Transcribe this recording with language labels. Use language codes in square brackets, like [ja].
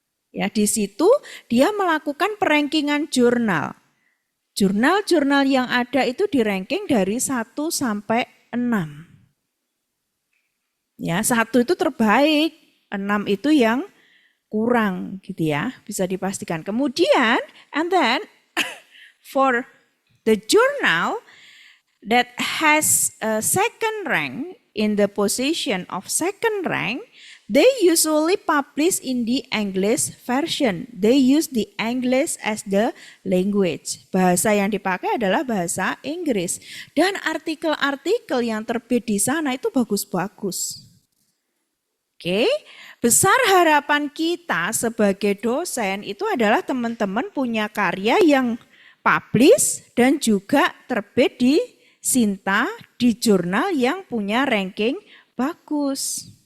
[id] Ya, di situ dia melakukan perankingan jurnal. Jurnal-jurnal yang ada itu di-ranking dari 1 sampai 6. Ya, 1 itu terbaik, 6 itu yang kurang gitu ya, bisa dipastikan. Kemudian, [en] and then for the journal that has a second rank in the position of second rank, they usually publish in the English version. They use the English as the language. [id] Bahasa yang dipakai adalah bahasa Inggris. Dan artikel-artikel yang terbit di sana itu bagus-bagus. Oke, besar harapan kita sebagai dosen itu adalah teman-teman punya karya yang publish dan juga terbit di Sinta di jurnal yang punya ranking bagus.